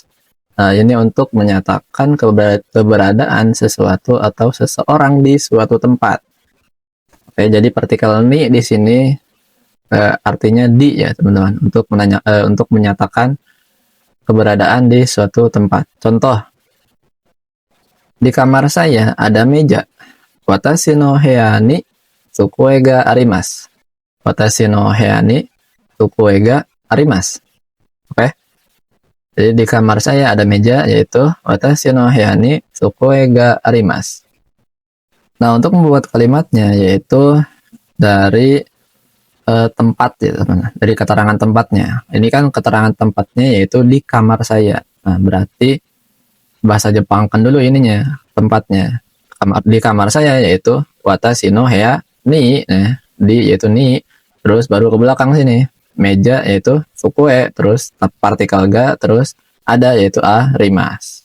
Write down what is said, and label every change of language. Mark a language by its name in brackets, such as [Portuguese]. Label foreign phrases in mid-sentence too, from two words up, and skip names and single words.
[Indonesian] Nah, ini untuk menyatakan keberadaan sesuatu atau seseorang di suatu tempat. Oke, jadi partikel ni di sini artinya di ya teman-teman, untuk menyatakan keberadaan di suatu tempat. Contoh, di kamar saya ada meja. [Japanese] 私の部屋に机があります. 私の部屋に机があります. [Indonesian] Oke. Jadi di kamar saya ada meja, yaitu [Japanese] 私の部屋に机があります. [Indonesian] Nah, untuk membuat kalimatnya yaitu dari tempat ya teman-teman, dari keterangan tempatnya. Ini kan keterangan tempatnya yaitu di kamar saya. Nah, berarti bahasa Jepang kan dulu ininya, tempatnya. Di kamar saya yaitu [Japanese] 私の部屋に, [Indonesian] di yaitu ni, terus baru ke belakang sini meja yaitu tsukue, terus partikel ga, terus ada yaitu arimasu.